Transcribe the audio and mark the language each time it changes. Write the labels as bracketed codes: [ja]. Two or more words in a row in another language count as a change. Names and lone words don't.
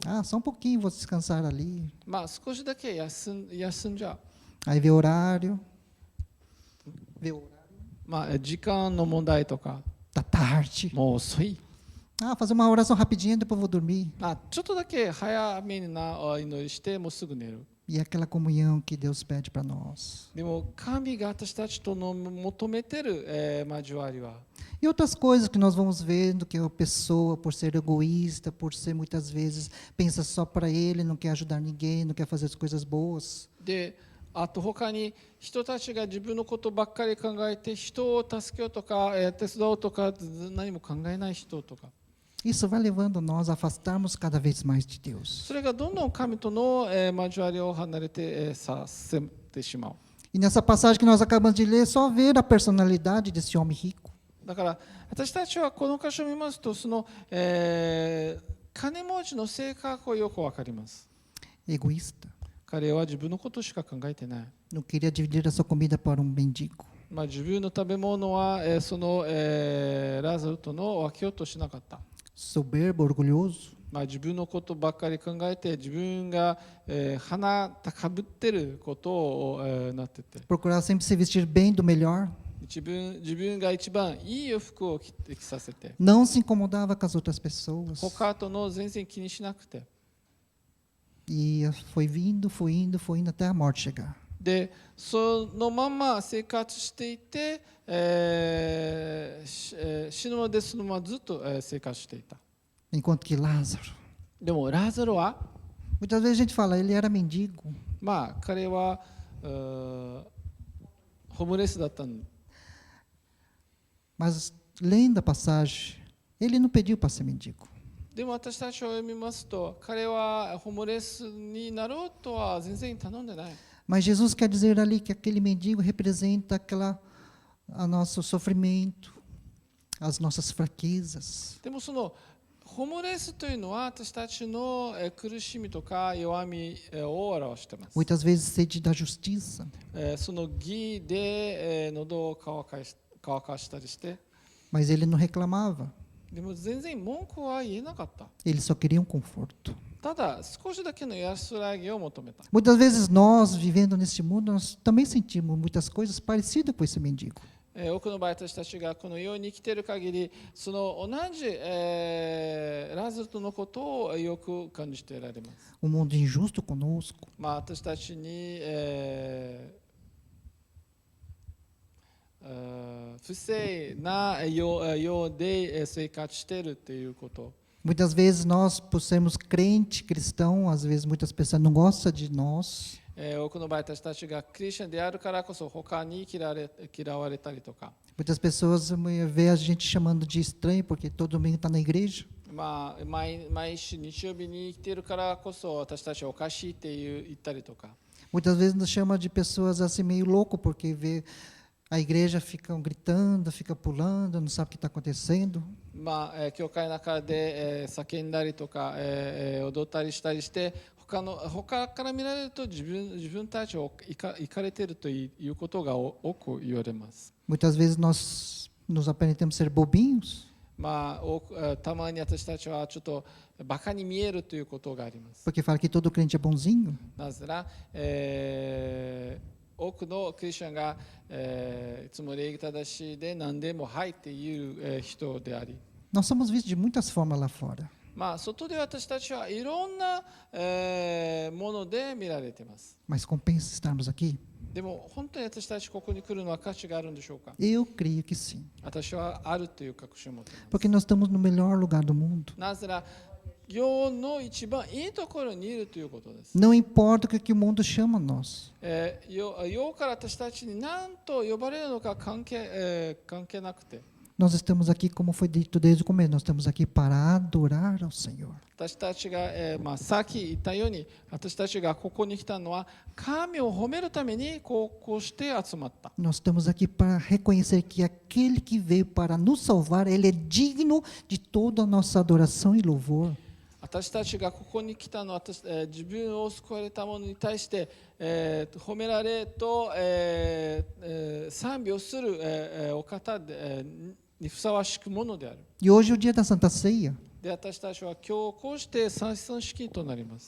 [pt] Ah, só um pouquinho, vou descansar ali. [ja] まあ少しだけ休んじゃう。 [pt] Aí vê o horário. Vê o horário [ja] まあ時間の問題とか、 [pt] da tarde. [ja] もう遅い。 [pt] Ah, fazer uma oração rapidinho, depois vou dormir. [ja] ちょっとだけ早めに祈りしてもうすぐ寝る。 [pt] E aquela comunhão que Deus pede para nós. [ja] でも神が私たちとの求めている交わりは、 [pt] E outras coisas que nós vamos vendo que a pessoa, por ser egoísta, por ser muitas vezes pensa só para ele, não quer ajudar ninguém, não quer fazer as coisas boas. [ja] で、あと他に人たちが自分のことばっかり考えて人を助けようとか手伝おうとか何も考えない人とか、 [pt] Isso vai levando nós a afastarmos cada vez mais de Deus. [ja] それがどんどん神との交わりを離れてさせてしまう。 [pt] E nessa passagem que nós acabamos de ler, só ver a personalidade desse homem rico. [ja] だから私たちはこの箇所を見ますとその、金持ちの性格をよくわかります。 [pt] Egoísta. [ja] 彼は自分のことしか考えてない。 [pt] Não queria dividir a sua comida para um mendigo. [ja] まあ、自分の食べ物は、その、ラザルとの分けようとしなかった。 [pt] Soberbo, orgulhoso. [ja] まあ、自分のことばっかり考えて自分が、鼻かぶってることを、なってて [pt] Procurava sempre se vestir bem do melhor. [ja] 自分が一番いい服を着させて [pt] Não se incomodava com as outras pessoas. [ja] 他との全然気にしなくて [pt] E foi indo, foi indo, foi indo até a morte chegar. [ja] でそのまま生活していて、死ぬまでそのままずっと、生活していた。 [pt] Enquanto que Lázaro, [ja] でもラザロは [pt] muitas vezes a gente fala, ele era mendigo. [ja] まあ彼はホームレスだったん [pt] Mas lendo a passagem, ele não pediu para ser mendigo. [ja] でも私たちを読みますと彼はホームレスになろうとは全然頼んでない。 [pt] Mas Jesus quer dizer ali que aquele mendigo representa nosso sofrimento, as nossas fraquezas. [ja] でもそのホームレスというのは私たちの苦しみとか弱みを表しています。 [pt] Muitas vezes sede da justiça. [ja] その義で喉を乾かしたりして、 [pt] Mas ele não reclamava. [ja] でも全然文句は言えなかった。 [pt] Ele só queria um conforto. [ja] ただ少しだけの安らぎを求めた。 [pt] Muitas vezes nós, vivendo neste mundo, nós também sentimos muitas coisas parecidas com esse mendigo. [ja] 多くの場合私たちがこの世に生きている限りその同じ、ラザルのことをよく感じておられます。 [pt] Um mundo injusto conosco. [ja] まあ、私たちに、不正なようで生活しているということ。 [pt] Muitas vezes nós, por sermos crente, cristão, às vezes muitas pessoas não gostam de nós. [ja] 多くの場合私たちがクリスチャンであるからこそ他に嫌われたりとか、 [pt] Muitas pessoas vê a gente chamando de estranho porque todo domingo está na igreja. [ja] まあ、毎週日曜日に生きているからこそ私たちはおかしいって言ったりとか、 [pt] Muitas vezes nos chama de pessoas assim meio louco porque vê a igreja ficam gritando, fica pulando, não sabe o que está acontecendo. [ja] まあ、教会の中で、叫んだりとか、踊ったりしたりして他から見られると自分たちをいかれているということが多く言われます。 [pt] Muitas vezes nós nos aparentamos ser bobinhos. [ja] まあ、たまに私たちはちょっとバカに見えるということがあります。 [pt] Porque fala que todo crente é bonzinho. [ja] なぜなら、多くのクリスチャンが、いつも礼儀正しいで何でもはいっていう、人であり、 [pt] Nós somos vistos de muitas formas lá fora. [ja] まあ、外で私たちはいろんな、もので見られています。 [pt] Mas compensa estarmos aqui? [ja] でも本当に私たちここに来るのは価値があるんでしょうか。 [pt] Eu creio que sim. [ja] 私はあるという確信を持っています。 [pt] Porque nós estamos no melhor lugar do mundo. [ja] なぜなら世の一番いいところにいるということです。 [pt] Não importa o que o mundo chama nós. [ja] 世から私たちに何と呼ばれるのか関係なくて、 [pt] Nós estamos aqui, como foi dito desde o começo, nós estamos aqui para adorar ao Senhor. [ja] 私たちが、さっき言ったように、私たちがここに来たのは神を褒めるためにこうして集まった。 [pt] Nós estamos aqui para reconhecer que aquele que veio para nos salvar, ele é digno de toda a nossa adoração e louvor. [ja] 私たちがここに来たのは、自分を救われた者に対して、褒められと、賛美をする、お方で、にふさわしくものである。 [pt] E hoje é o dia da Santa Ceia, [ja] で、私たちは今日こうして祭祀式となります。